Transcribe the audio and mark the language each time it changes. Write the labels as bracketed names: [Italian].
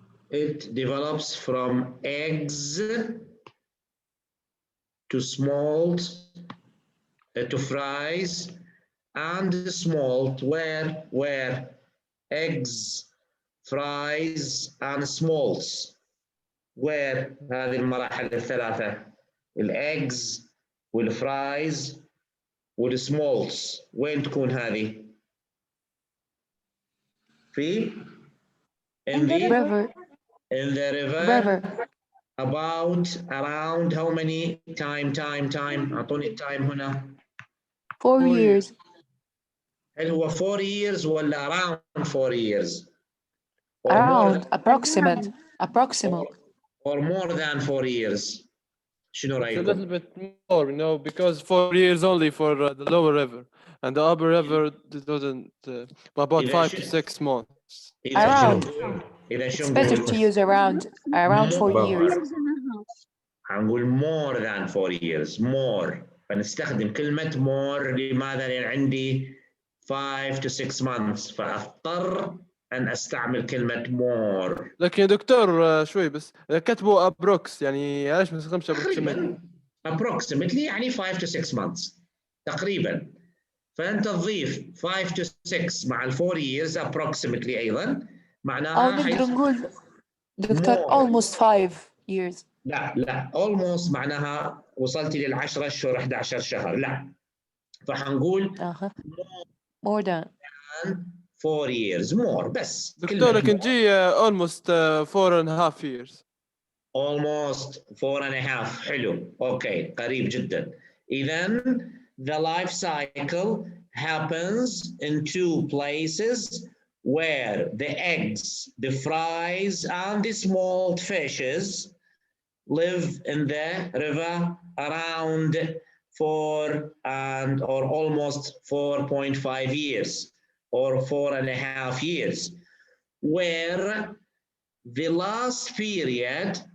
[English] It develops from eggs to smolt, to fries, and smolt, where eggs, fries, and smolts. where [Arabic] هذه المراحل الثلاثة، الeggs والفرايز والسمولتس، وين تكون هذه؟ في [English] in the river. In the river. Around how many time [Arabic] أعطوني التايم هنا. [English] 4 years. [Arabic] هل هو [English] 4 years [Arabic] ولا [English] around 4 years؟ Around, approximate. Or more than 4 years. [Arabic] شنو [English] It's a [Arabic] رأيكم؟ [English] little bit more, you know, because 4 years only for the lower river, and the upper river doesn't about 5 to 6 months. Around. [Arabic] إذا [English] It's better to use around 4 years. [Arabic] هنقول [English] more than 4 years. more. [Arabic] فنستخدم كلمة more. لماذا؟ لأن عندي [English] 5 to 6 months، [Arabic] فأضطر أن أستعمل كلمة more. لكن يا دكتور شوي بس كتبوا approx، يعني علاش ما نستخدمش approximately يعني [English] 5 to 6 months [Arabic] تقريبا، فأنت تضيف 5 to 6 مع ال [English] 4 years approximately [Arabic] أيضا، معناها نقدر نقول دكتور [English] almost 5 years. [Arabic] لا almost معناها وصلتي لل10 أشهر 11 شهر، لا، فحنقول [English] more than 4 years more بس. [Arabic] دكتور لكن جي [English] almost 4.5 years. almost 4.5 [Arabic] حلو، اوكي قريب جدا. [English] إذن the life cycle happens in 2 places where the eggs, the fries, and the small fishes live in the river around 4 or almost 4.5 years or 4.5 years, where the last period